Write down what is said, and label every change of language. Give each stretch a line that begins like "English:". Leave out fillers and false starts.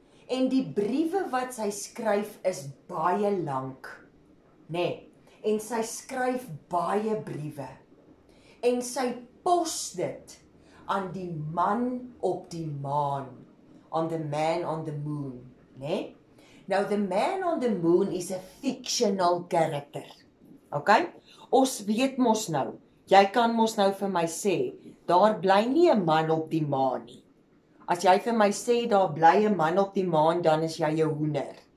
Afrikaans: En die briewe wat sy skryf is baie lank, né? En sy skryf baie briewe. En sy pos dit aan die man op die maan,
English: on the man on the moon,
Afrikaans: né?
English: Now the man on the moon is a fictional character. Okay?
Afrikaans: Ons weet mos nou, jy kan mos nou vir my sê, daar bly nie 'n man op die maan nie. As jy vir my sê, daar bly 'n man op die maan, dan is jy 'n hoender.